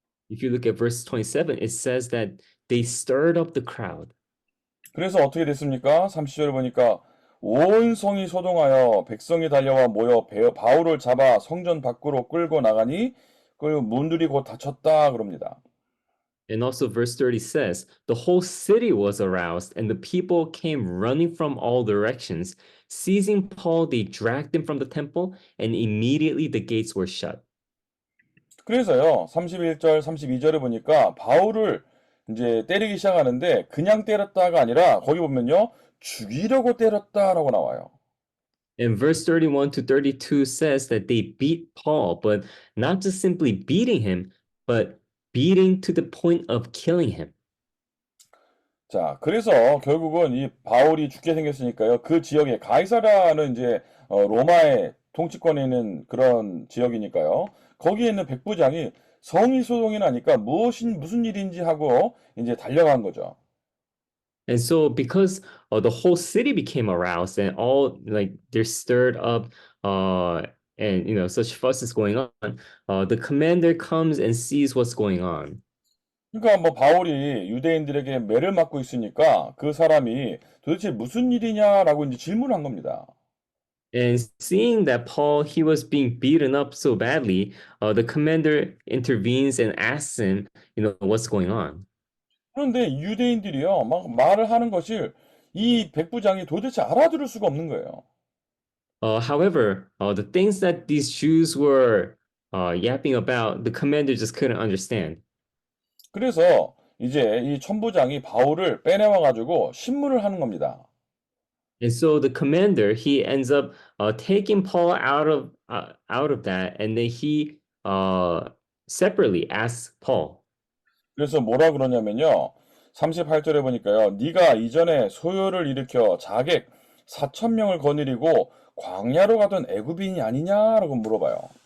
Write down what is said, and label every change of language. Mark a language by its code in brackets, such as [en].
[en] If you look at verse 27, it says that they stirred up the crowd. [ko] 그래서 어떻게 됐습니까? 30절에 보니까 온 성이 소동하여 백성이 달려와 모여 바울을 잡아 성전 밖으로 끌고 나가니 그 문들이 곧 닫혔다 그럽니다. [en] And also verse 30 says, the whole city was aroused and the people came running from all directions. Seizing Paul, they dragged him from the temple and immediately the gates were shut. [ko] 그래서요. 31절, 32절에 보니까 바울을 이제 때리기 시작하는데 그냥 때렸다가 아니라 거기 보면요. 죽이려고 때렸다라고 나와요. [en] And verse 31 to 32 says that they beat Paul, but not just simply beating him, but beating to the point of killing him. [ko] 자, 그래서 결국은 이 바울이 죽게 생겼으니까요. 그 지역에 가이사라는 이제 로마의 통치권에 있는 그런 지역이니까요. 거기에 있는 백부장이 성이 소동이 나니까 무슨 일인지 하고 이제 달려간 거죠. [en] And so because the whole city became aroused and all like they're stirred up and such fuss is going on, the commander comes and sees what's going on. [ko] 그러니까 뭐 바울이 유대인들에게 매를 맞고 있으니까 그 사람이 도대체 무슨 일이냐라고 이제 질문한 겁니다. [en] And seeing that Paul, he was being beaten up so badly, the commander intervenes and asks him, what's going on. [ko] 그런데 유대인들이요, 막 말을 하는 것을 이 백부장이 도대체 알아들을 수가 없는 거예요. [en] However, the things that these Jews were yapping about, the commander just couldn't understand. [ko] 그래서 이제 이 천부장이 바울을 빼내와 가지고 신문을 하는 겁니다. [en] And so the commander, he ends up taking Paul out of that, and then he separately asks Paul. [ko] 그래서 뭐라 그러냐면요. 38절에 보니까요. 네가 이전에 소요를 일으켜 자객 4천 명을 거느리고 광야로 가던 애굽인이 아니냐라고 물어봐요.